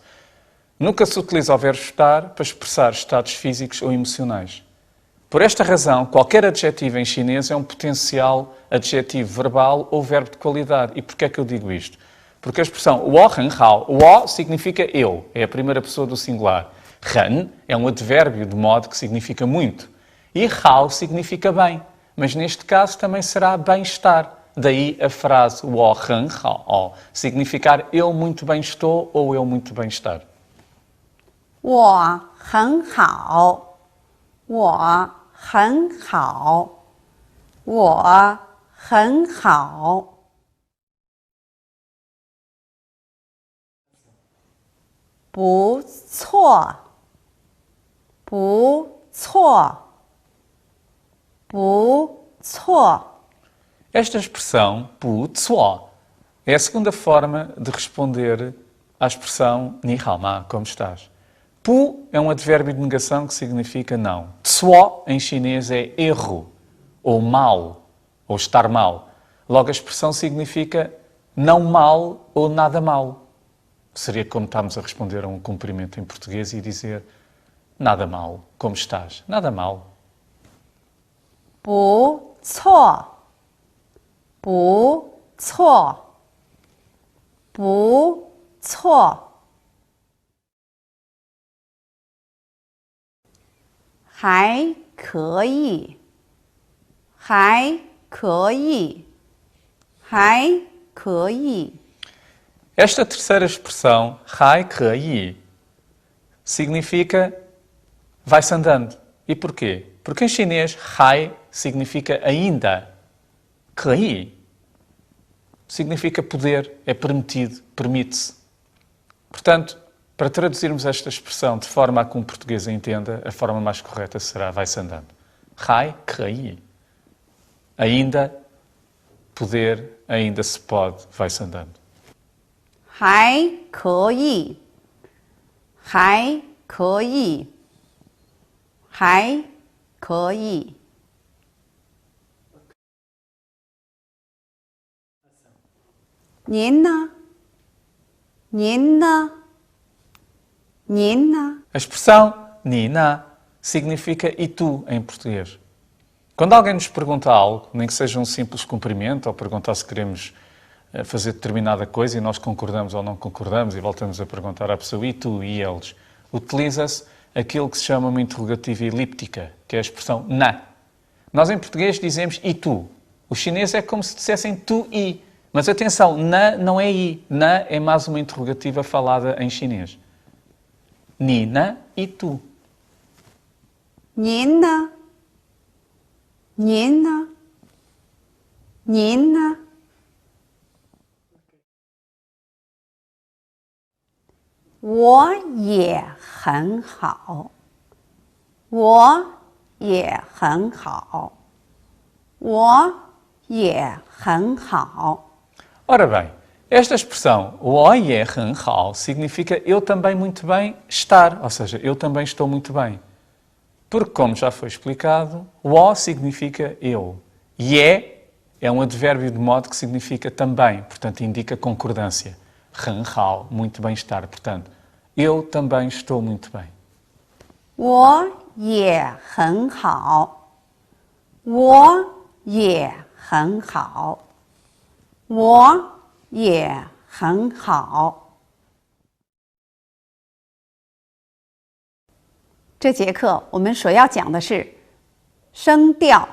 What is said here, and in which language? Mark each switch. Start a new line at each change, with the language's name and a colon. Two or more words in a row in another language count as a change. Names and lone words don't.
Portuguese: Nunca se utiliza o verbo estar para expressar estados físicos ou emocionais. Por esta razão, qualquer adjetivo em chinês é um potencial adjetivo verbal ou verbo de qualidade. E porquê é que eu digo isto? Porque a expressão
Chinese: 我很好,
Portuguese: 我 significa eu, é a primeira pessoa do singular. 很 é um advérbio de modo que significa muito. E 好 significa bem, mas neste caso também será bem-estar. Daí a frase
Chinese: 我很好,
Portuguese: significar eu muito bem estou ou eu muito bem estar.
Chinese: 我很好，我很好，我很好。不错，不错，不错。
Portuguese: Esta expressão,
Chinese: 不错,
Portuguese: é a segunda forma de responder à expressão
Chinese: 你好吗,
Portuguese: como estás. Pu é um advérbio de negação que significa não. Tsuo, em chinês, é erro, ou mal, ou estar mal. Logo, a expressão significa não mal ou nada mal. Seria como estamos a responder a um cumprimento em português e dizer nada mal, como estás? Nada mal.
Chinese: 不错，不错，不错。还可以，还可以，还可以。
Portuguese: Esta terceira expressão,
Chinese: 还可以,
Portuguese: significa vai-se andando. E porquê? Porque em chinês, 还 significa ainda. 可以 significa poder, é permitido, permite-se. Portanto, para traduzirmos esta expressão de forma a que um português a entenda, a forma mais correta será vai-se andando.
Chinese: 还可以.
Portuguese: Ainda, poder, ainda se pode, vai-se andando.
Chinese: 还可以，还可以，还可以。您呢？您呢？您呢？
Portuguese: A expressão
Chinese: 你呢
Portuguese: significa e tu em português. Quando alguém nos pergunta algo, nem que seja um simples cumprimento ou perguntar se queremos fazer determinada coisa e nós concordamos ou não concordamos e voltamos a perguntar à pessoa e tu e eles, utiliza-se aquilo que se chama uma interrogativa elíptica, que é a expressão na. Nós em português dizemos e tu. Os chineses é como se dissessem tu e. Mas atenção, na não é i. Na é mais uma interrogativa falada em chinês.
Chinese: 你呢
Portuguese: e tu.
Chinese: 您呢？您呢？您呢？我也很好，我也很好，我也很好。
Portuguese: Ora bem, esta expressão
Chinese: 我也很好
Portuguese: significa eu também muito bem estar, ou seja, eu também estou muito bem. Porque, como já foi explicado, 我 significa eu. Ye é um advérbio de modo que significa também, portanto indica concordância.
Chinese: 很好,
Portuguese: muito bem-estar, portanto, eu também estou muito bem.
Chinese: 我也很好，我也很好，我也很好。这节课我们所要讲的是声调。